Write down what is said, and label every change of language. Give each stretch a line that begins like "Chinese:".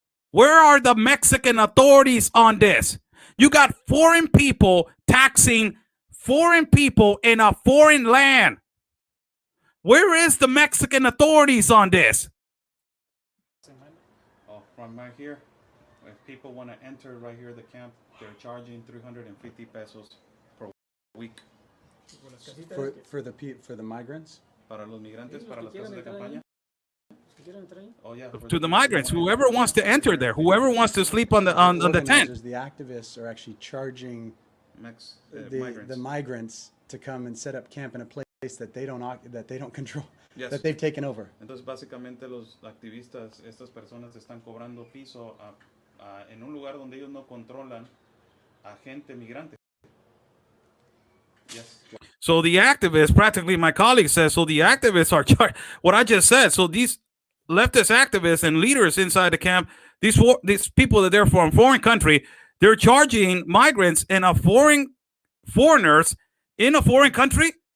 English: Where are the Mexican authorities on this? You got foreign people taxing foreign people in a foreign land. Where is the Mexican authorities on this? Oh, from right here, if people want to enter right here the camp, they're charging 350 pesos per week. For the migrants?
Spanish: Para los migrantes, para las casas de campaña.
English: Oh, yeah, To the migrants, whoever wants to enter there, whoever wants to sleep on the tent. The activists are actually charging migrants. the migrants to come and set up camp in a place that they don't control, Yes. that they've taken over.
Spanish: Entonces, básicamente los activistas, estas personas están cobrando piso en un lugar donde ellos no controlan a gente migrante.
English: Yes. So the activists, practically my colleague says, so the activists are what I just said. So these leftist activists and leaders inside the camp, these people that they're from foreign country, they're charging migrants and foreigners in a foreign country.